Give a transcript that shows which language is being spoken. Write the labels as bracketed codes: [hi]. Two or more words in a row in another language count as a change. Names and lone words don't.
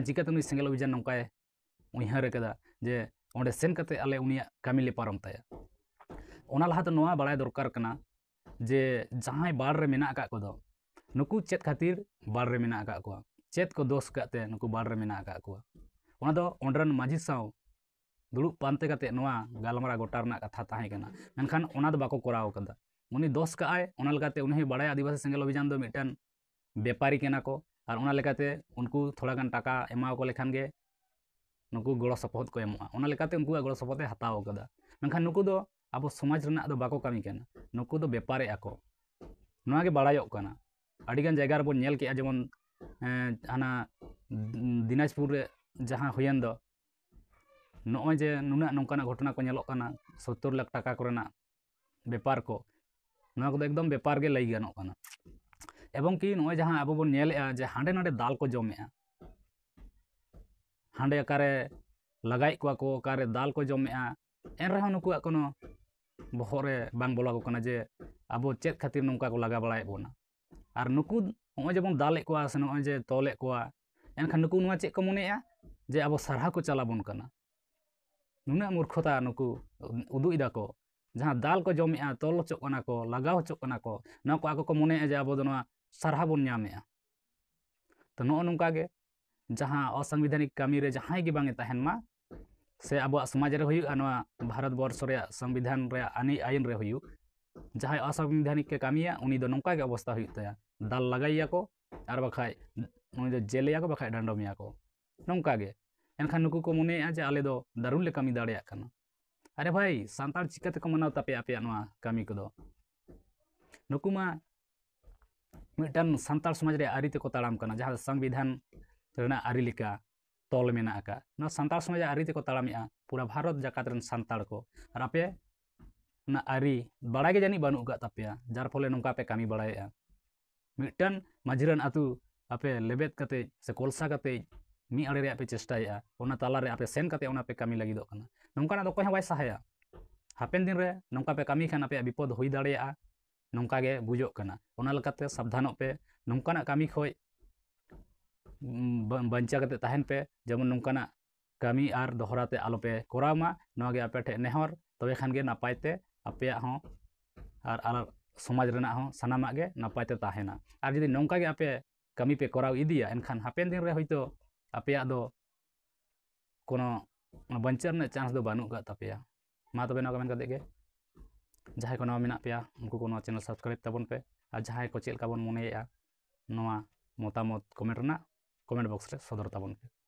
[sat] चिकाते उनी सेंगल अभियान नौकाय उइहार कदा जे ओंडे सेन काते आले उनिया कमी ले पारम ताया ओना लहाते नोआ बाड़ाय दरकार कना जे जहां बाड़ रे मेना आका को दो नुकु चेत खातिर बाड़ रे मेना आका को चेत को दोष काते नुकु बाड़ रे मेना आका को ओना दो ओंडरन माझी साव दुड़ुब पानते काते नोआ गालमारा गोटा रना कथा ताहे कना मेनखान ओना दो बाको कराव कदा उनी दोष का आय ओना लगाते उन्हें बाड़ाय आदिवासी सेंगल अभियान दो मिटन व्यापारी केना को और ओना लेकाते उनको थोड़ा गान टाका एमाव को लेखान गे नुकु गड़ो सपोहत को एमोआ ओना लेकाते उनको गड़ो सपोहत हताव कदा मेनखान नुकु दो अब समाज रना दो बाको कमी केना नुकु दो व्यापारे आको नोआ गे बाड़ायोग कना अडिगान जायगा रे बोन नेल के जेमन हाना दिनाजपुर रे जहां हुयन दो नोय जे नुना नौकाना घटना को नेलोग कना 70 लाख टाका कोरेना व्यापार को नोआ को एकदम व्यापार गे लई गानोग कना एवं कि नोय जहां अब बोन नेलेआ जे हांडे नाडे दाल को जमेआ हांडे अकारे लगाई को अकारे दाल को जमेआ एन रहा नुकुआ कोनो बहरे बांग बोला को कना जे अब चेत खातिर नौका को लगा बड़ाए बोना और नुकु नोय जे बोन दाले को से नोय जे तोले को एनखान नुकु नोआ चेक को मनेआ जे अब सारहा को चला बोन कना नुना मूर्खता नुकु उदु इदा को जहां दाल को जमेआ तोल होचोग कना को लगाव होचोग कना को नोआ को आको को मनेआ जे अब दो नोआ सारहा बोन न्यामेआ तो नो नौका गे जहां असंवैधानिक कमी रे जहां गे बांगे तहन मा से अब समाज रे हुयु अनवा भारत वर्ष रे संविधान रे आईन रे हुयु जहां असंवैधानिक के कामिया उनी दो नौका के अवस्था हुयु तया दाल लगाइया को आर बखाय उनी दो जेलिया को बखाय डंडमिया को नौका गे एनखान नुकु को मनेआ जे आले दो दारुण ले कमी दाड़ेया कना अरे भाई सांताल चिकाते को मनाव तापे आपे नवा कमी को दो नुकु मा मिटन सांताल समाज रे आरी ते को ताड़ाम कना जहां संविधान रेना आरी लिका तोल मेना आका ना सांताल समाज आरी ते को ताड़ामिया पूरा भारत जाकात रन सांताल को और आपे ना आरी बड़ा के जानी बानु गा तापेया जार फले नौका पे कमी बड़ाया मिटन माझिरन आतु आपे लेबेत कते से कोलसा कते मी आड़े रे आपे चेष्टाया ओना ताला रे आपे सेन कते ओना पे कमी लगी दो कना नौका ना दो कोय बाय सहाया हापेन दिन रे नौका पे कमी खान आपे विपद हुई दाड़ेया नौका गे बुझो कना ओना लकाते सावधानों पे नौका ना कमी खोय बंचा कते तहन पे जेमन नौका ना कमी आर दोहराते आलो पे कोरामा नोआ गे आपे ठे नेहर तबे खान गे नापायते आपे हो आर समाज रेना हो सनामा गे नापायते ताहेना आर जदि नौका गे आपे कमी पे कराव इदिया एनखान हापेन दिन रे होयतो आपे दो कोनो बंचर ने चांस दो बानु का तापेया मा तबे नोका मेन कते गे जहां को नवा मेना पेया उनको को नवा [en] channel subscribe [sat] ताबन पे और जहां को चेल का बन मनेया नवा मतामत [en] comment box [sat] रे सदर ताबन पे।